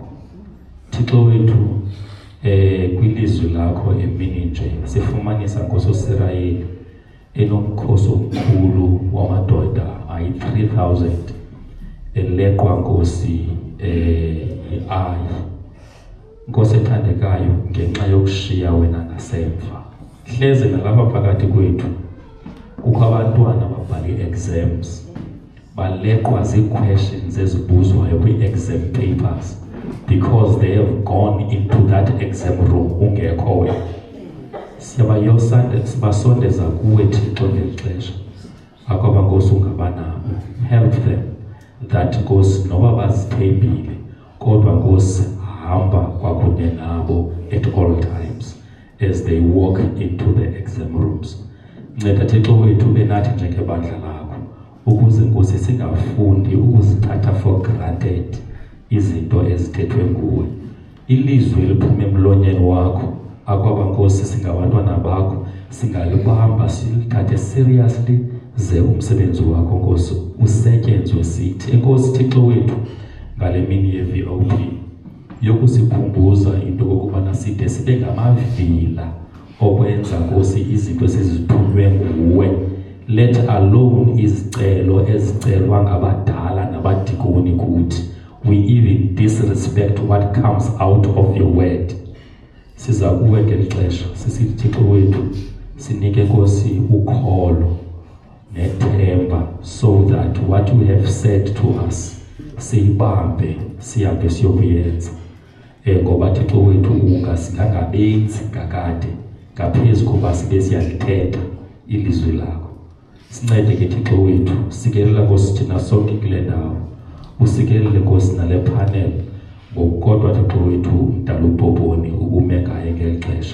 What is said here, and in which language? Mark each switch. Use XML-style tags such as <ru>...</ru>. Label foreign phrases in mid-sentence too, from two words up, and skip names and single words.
<xh>Thixo wethu kwilizwi lakho emini nje sifumanisa ngososirayeli enomkhosi omkhulu wamadoda ayi-3,000 eleqwa Nkosi yi-Ayi. Nkosi ethandekayo, ngenxa yokushiya wena ngasemva, hleze nalapha phakathi kwethu kukho abantwana babhala ii-exams, baleqwa zii-questions ezibuzwayo kwi-</xh> <en>exam papers because they have gone into that exam room</en> <xh>ungekho wena. Sibasondeza kuwe Thixo ngeli xesha. Akwaba Nkosi ungabanabo.</xh> <en>Help them that</en> <xh>Nkosi noba bazithembile kodwa Nkosi hamba kwakunye nabo</xh> <en>at all times as they walk into the exam rooms.</en> <xh>Nceda Thixo wethu benathi njengebandla lakho ukuze Nkosi singafundi ukuzithatha</xh> <en>for granted</en> <xh>izinto ezithethwe nguwe. Ilizwi eliphume emlonyeni wakho akwaba Nkosi singabantwana bakho singalibamba silithathe seriously ze umsebenzi wakho Nkosi usetyenzwe sithi. Enkosi Thixo wethu ngale mini ye-VOP yokusikhumbuza into kokubana side sibe ngamavila okwenza Nkosi izinto esizithunywe nguwe,</xh> <en>let alone</en> <xh>izicelo ezicelwa ngabadala nabadikoni kuthi.</xh> <en>We even disrespect what comes out of your word.</en> <xh>Siza kuwe ngeli xesha sisithi Thixo wethu sinike Nkosi ukholo nethemba</xh> <en>so that what you have said to us</en> <xh>siyibambe sihambe siyokuyenza. Ngoba Thixo wethu ungasingangabenzi kakade ngaphezu koba sibe siyalithetha ilizwi lakho. Sincede ke Thixo wethu, sikelela Nkosi thina sonke kule ndawo, usikelele Nkosi nale panel ngokukodwa Thixo wethu umdala uBhoboni ubume ngaye ngeli xesha.</xh>